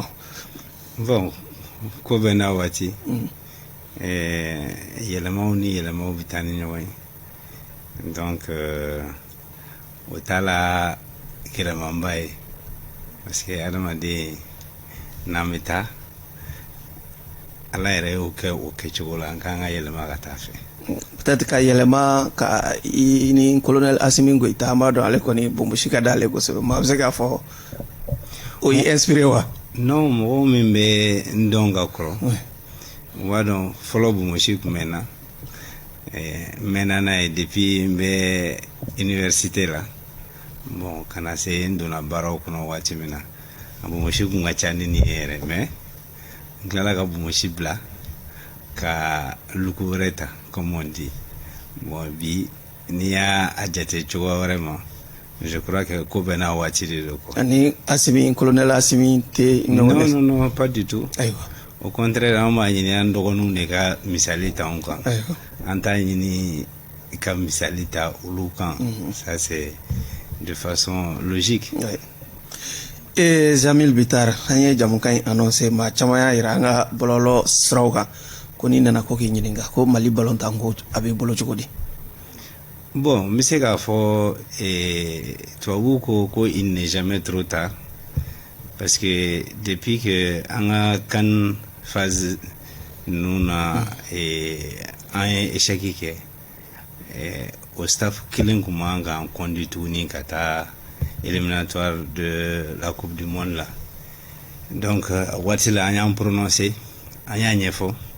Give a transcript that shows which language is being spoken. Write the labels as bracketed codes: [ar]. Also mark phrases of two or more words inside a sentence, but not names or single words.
[bm] Bon ko bɛɛ n'a waati yɛlɛmaw ni yɛlɛmaw bɛ taa ni ɲɔgɔn ye donc o t'a la yɛlɛmanba ye [fr] parce que [bm] adamaden n'an bɛ taa ala yɛrɛ y'o kɛ o kɛcogo la an k'an ka yɛlɛma ka taa fɛ. Peut-être ka yɛlɛma ka i ni colonel Asimi Goita an b'a dɔn ale kɔni bonbosi ka d'ale kosɛbɛ mais a bɛ se k'a fɔ o y'i inspiré wa? Non, mɔgɔ min bɛ n dɔn ka kɔrɔ o b'a dɔn fɔlɔ bonbosi tun bɛ n na n mɛnna n'a ye depuis n bɛ université la bon ka na se n donna baaraw kɔnɔ waati min na a bonbosi tun ka ca ni nin ye yɛrɛ mais n tilala ka bonbosi bila ka luku wɛrɛ ta [fr] comme on dit [bm] bon bi n'i y'a jate cogoya wɛrɛ ma [fr] je crois que [bm] ko bɛɛ n'a waati de don quoi. Ani Asimi colonel Asimi tɛ ɲɔgɔn [fr] non non pas du tout. [bm] Ayiwa. [fr] Au contraire [bm] an b'a ɲini an dɔgɔninw de ka misali ta anw kan. Ayiwa. An t'a ɲini ka misali ta olu kan. [fr] Ça c'est de façon logique. [bm] Jamil Bitar an ye jamukan in annoncé maa caman y'a jira an ka bɔlɔlɔ siraw kan ko n'i nana ko k'i ɲininka ko Mali balontan ko a b'i bolo cogo di? Bon, n bɛ se k'a fɔ tubabuw ko [fr] il n'est jamais trop tard parce que depuis que [bm] an ka CAN phase ninnu na an ye échec kɛ o staff kelen tun man kan conduit tuguni ka taa [fr] éliminatoire de la coupe du monde [bm] la donc waati la an y'an prononcé an y'a ɲɛfɔ